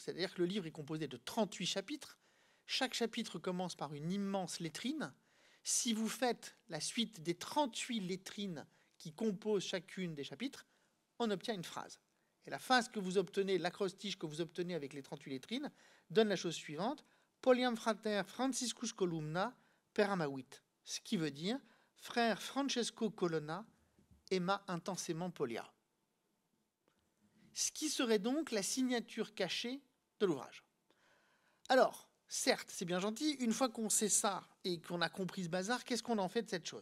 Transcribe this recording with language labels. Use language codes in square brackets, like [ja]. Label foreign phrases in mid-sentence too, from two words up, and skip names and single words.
[fr] C'est-à-dire que le livre est composé de 38 chapitres. Chaque chapitre commence par une immense lettrine. Si vous faites la suite des 38 lettrines qui composent chacune des chapitres, on obtient une phrase. Et la phrase que vous obtenez, l'acrostiche que vous obtenez avec les 38 lettrines, donne la chose suivante. [la] Poliam frater Franciscus Columna per amavit. [fr] Ce qui veut dire frère Francesco Colonna aima intensément Polia. Ce qui serait donc la signature cachée de l'ouvrage. Alors, certes, c'est bien gentil, une fois qu'on sait ça et qu'on a compris ce bazar, qu'est-ce qu'on en fait de cette chose?